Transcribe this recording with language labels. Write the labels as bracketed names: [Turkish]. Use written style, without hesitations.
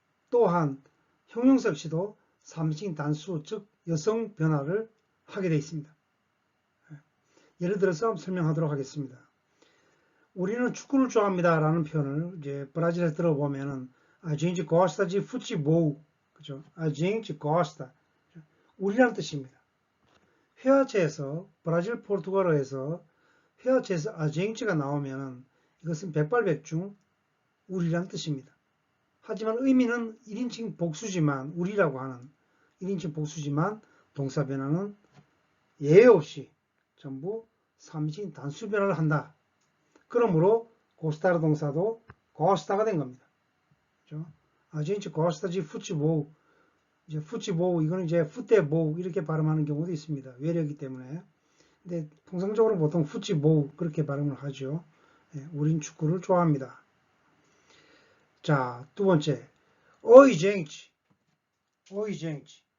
[Korean] 또한 형용사 역시도 3인칭 단수 즉 여성 변화를 하게 되어 있습니다. 예를 들어서 설명하도록 하겠습니다. 우리는 축구를 좋아합니다 라는 표현을 이제 브라질에서 들어보면은 [Portuguese] a gente gosta de futebol, [Korean] 그죠? [Portuguese] a gente gosta, [Korean] 우리라는 뜻입니다. 회화체에서 브라질 포르투갈어에서 회화체에서 a gente가 나오면은 이것은 백발백중 우리라는 뜻입니다. 하지만 의미는 1인칭 복수지만 우리라고 하는 1인칭 복수지만 동사 변화는 예외 없이 전부 3인칭 단수 변화를 한다. 그러므로 고스타르 동사도 고스타가 된 겁니다. 그렇죠? [Portuguese] A gente gosta de futebol. [Korean] 이제 futebol 이거는 이제 futebol 이렇게 발음하는 경우도 있습니다. 외래이기 때문에. 근데 통상적으로 보통 futebol 그렇게 발음을 하죠. 네, 우린 축구를 좋아합니다. 자, 두 번째. [Portuguese] Oi, gente. Oi, gente.